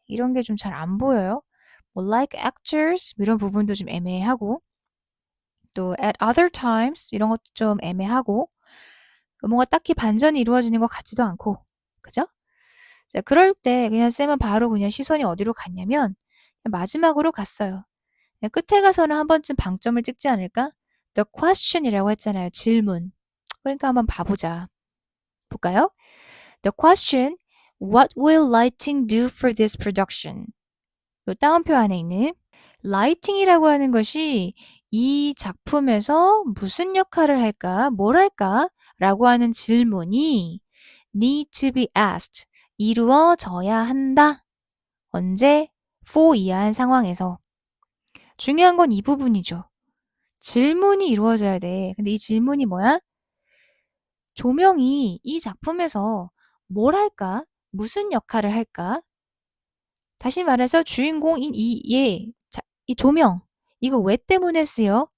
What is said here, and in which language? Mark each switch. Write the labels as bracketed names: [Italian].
[Korean] 이런 게 좀 잘 안 보여요. 뭐 like actors 이런 부분도 좀 애매하고 또 at other times 이런 것도 좀 애매하고 뭔가 딱히 반전이 이루어지는 것 같지도 않고 그죠? 자, 그럴 때 그냥 쌤은 바로 그냥 시선이 어디로 갔냐면 마지막으로 갔어요. 끝에 가서는 한 번쯤 방점을 찍지 않을까? The question 이라고 했잖아요. 질문. 그러니까 한번 봐보자. 볼까요? [English] The question, what will lighting do for this production? [Korean] 요 따옴표 안에 있는 lighting이라고 하는 것이 이 작품에서 무슨 역할을 할까? 뭘 할까? 라고 하는 질문이 need to be asked. 이루어져야 한다. 언제? for 이하한 상황에서. 중요한 건 이 부분이죠. 질문이 이루어져야 돼. 근데 이 질문이 뭐야? 조명이 이 작품에서 뭘 할까? 무슨 역할을 할까? 다시 말해서 주인공인 이 조명, 이거 왜 때문에 쓰여?